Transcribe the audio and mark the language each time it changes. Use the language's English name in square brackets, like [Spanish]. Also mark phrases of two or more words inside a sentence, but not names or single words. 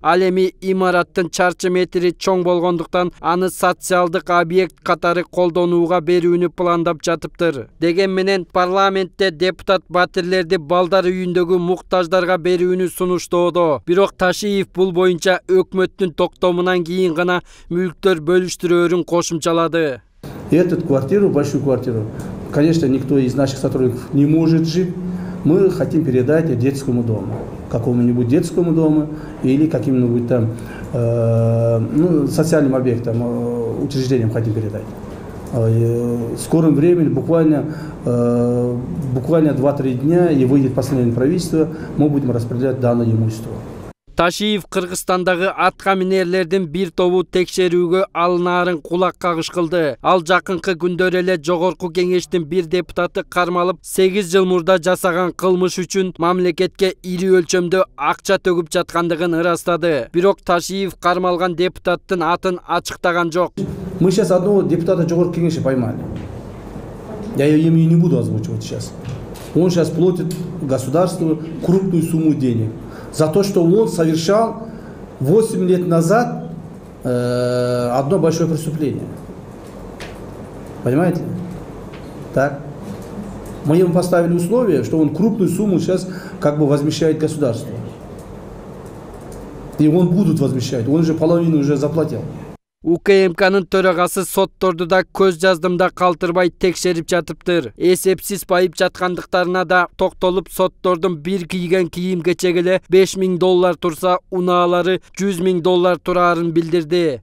[Kyrgyz] Ал эми имараттын чарчы метри чоң болгондуктан аны социалдык объект катары колдонууга берүүнү пландап жатыптыр. Деген менен парламентте депутат батирлерди балдар үйүндөгү муктаждарга берүүнү сунуштоодо. Бирок Ташиев бул боюнча өкмөттүн токтомунан кийин гана мүлктөр бөлүштүрөөрүн кошумчалады. [Russian] Эту квартиру, большую квартиру, конечно, никто из наших сотрудников не может жить. Мы хотим передать детскому дому, какому-нибудь детскому дому или каким-нибудь там социальным объектам, учреждениям хотим передать. В скором времени, буквально 2-3 дня, и выйдет постановление правительства, мы будем распределять данное имущество. [Kyrgyz] Ташиев Кыргызстандагы атка минерлердин бир тобу текшерүүгө алынаарын кулак кагыш кылды. Ал жакынкы күндөр эле жогорку кеңештин бир депутаты кармалып, 8 жыл мурда жасаган кылмыш үчүн мамлекетке ири өлчөмдө акча төгүп жаткандыгын ырастады. Бирок Ташиев кармалган депутаттын атын ачыктаган жок. [Russian] Мы сейчас одного депутата жогорку кеңеши поймали. Я имя не буду озвучивать сейчас. Он сейчас платит государству крупную сумму денег за то, что он совершал 8 лет назад одно большое преступление. Понимаете? Так. Мы ему поставили условие, что он крупную сумму сейчас как бы возмещает государство. И он будут возмещать. Он уже половину уже заплатил. [Kyrgyz] УКМКнын төрагасы сотторду да көз жаздымда калтырбай текшерип жатыптыр. Эсепсиз байып жаткандыктарына да токтолуп, соттордун бир кийген кийим-кечеги эле $5000 турса, унаалары $100,000 турарын билдирди.